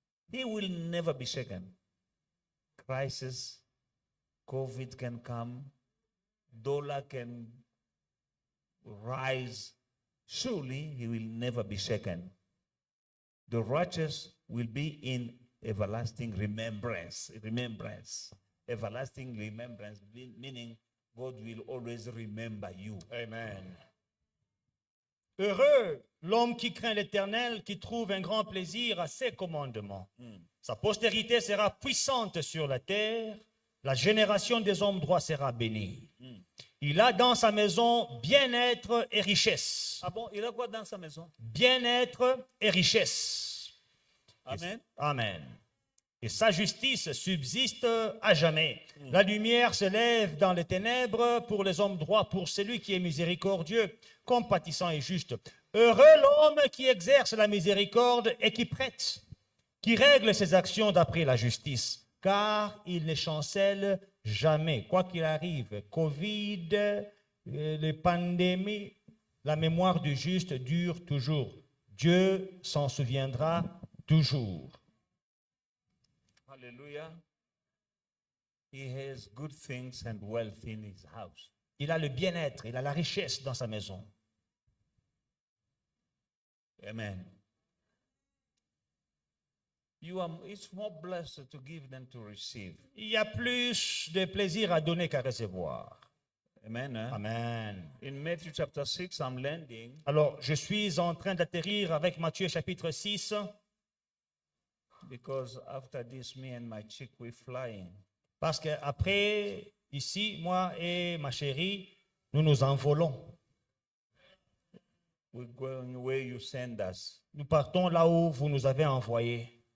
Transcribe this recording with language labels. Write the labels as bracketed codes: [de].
[en] He will never be shaken. Crisis, COVID can come, dollar can rise. Surely he will never be shaken. The righteous will be in everlasting remembrance. Remembrance. Everlasting remembrance, meaning God will always remember you. Amen. [fr] Heureux l'homme qui craint l'Éternel, qui trouve un grand plaisir à ses commandements. Sa postérité sera puissante sur la terre, la génération des hommes droits sera bénie. Il a dans sa maison bien-être et richesse. Ah bon, il a quoi dans sa maison? Bien-être et richesse. Amen. Amen. Et sa justice subsiste à jamais. La lumière se lève dans les ténèbres pour les hommes droits, pour celui qui est miséricordieux, compatissant et juste. Heureux l'homme qui exerce la miséricorde et qui prête, qui règle ses actions d'après la justice, car il ne chancelle jamais. Quoi qu'il arrive, Covid, les pandémies, la mémoire du juste dure toujours. Dieu s'en souviendra toujours. Hallelujah. [en] He has good things and wealth in his house. [fr] Il a le bien-être, il a la richesse dans sa maison. Amen. [en] It's more blessed to give than to receive. [fr] Il y a plus de plaisir à donner qu'à recevoir. Amen. Hein? Amen. [en] In Matthew chapter 6, I'm landing. [fr] Alors, je suis en train d'atterrir avec Matthieu chapitre 6, [en] Because after this, me and my chick, we're flying. [fr] parce qu'après, ici, moi et ma chérie, nous nous envolons. [en] We're going where you send us. [fr] Nous partons là où vous nous avez envoyés.